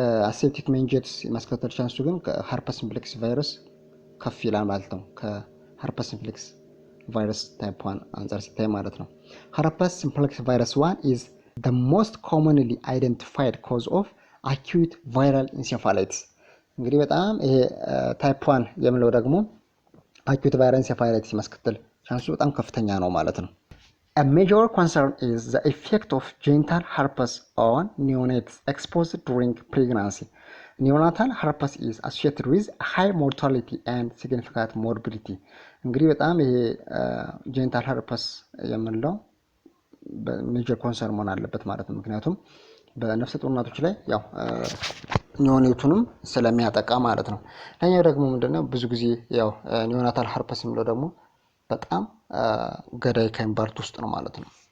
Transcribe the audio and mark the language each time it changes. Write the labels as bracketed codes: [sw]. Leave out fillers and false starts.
[am] aseptic meningitis የማስከተል ቻንሱ ግን ከ [en] herpes simplex ቫይረስ ከፍ ይላል ማለት ነው። ከherpes simplex ቫይረስ ታይፕ 1 አንጻር ሲታይ ማለት ነው። herpes simplex virus 1 is the most commonly identified cause of acute viral encephalitis። [am] እንግዲህ በጣም ይሄ ታይፕ 1 የምንለው ደግሞ acute viral encephalitis ማስከተል ቻንሱ በጣም ከፍተኛ ነው ማለት ነው። [en] A major concern is the effect of genital herpes on neonates exposed during pregnancy. Neonatal herpes is associated with high mortality and significant morbidity. [am] እንግዲህ በጣም ይሄ ጄኒታል ሄርፐስ የምንለው ሜጀር ኮንሰርን መሆን አለበት ማለት ነው። ምክንያቱም በነፍሰ ጡር እናቶች ላይ ያው ኒዮኔቱንም ስለሚያጠቃ ማለት ነው። ሌላኛው ደግሞ ምንድነው ብዙ ጊዜ ያው ኒዮናታል ሄርፐስ የምንለው ደግሞ በጣም ገዳይ ከሚባሉት ውስጥ ነው ማለት ነው።